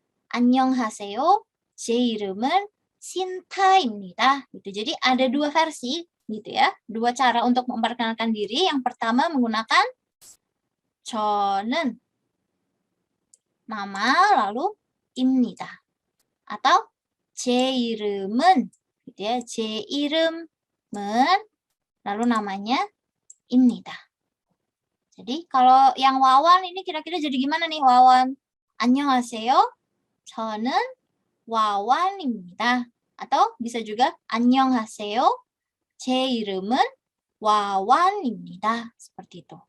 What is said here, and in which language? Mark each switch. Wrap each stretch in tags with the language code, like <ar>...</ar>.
<ko>안녕하세요. 제 이름은 신타입니다. Gitu.</ko> <id>Jadi ada dua versi gitu ya. Dua cara untuk memperkenalkan diri. Yang pertama menggunakan 저는 nama lalu 입니다. Atau 제 이름은 gitu ya.</id> <ko>제 이름은</ko> <id>lalu namanya</id> <ko>입니다.</ko> <id>Jadi kalau yang Wawan ini kira-kira jadi gimana nih Wawan?</id> <ko>안녕하세요. 저는 와완입니다.</ko> <id>Atau bisa juga</id> <ko>안녕하세요. 제 이름은 와완입니다.</ko> <id>Seperti itu.</id>